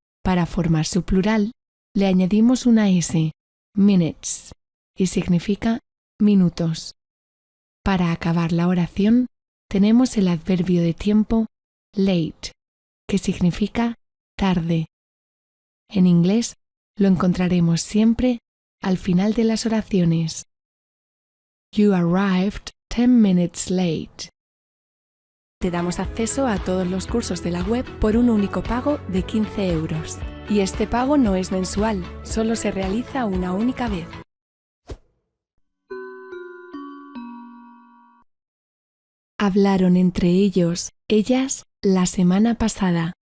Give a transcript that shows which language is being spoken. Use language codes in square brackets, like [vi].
[es] Para formar su plural, le añadimos una S, minutes, y significa minutos. Para acabar la oración, tenemos el adverbio de tiempo late, que significa tarde. En inglés lo encontraremos siempre al final de las oraciones. [en] You arrived 10 minutes late. [es] Te damos acceso a todos los cursos de la web por un único pago de 15 €. Y este pago no es mensual, solo se realiza una única vez. Hablaron entre ellos, ellas, la semana pasada.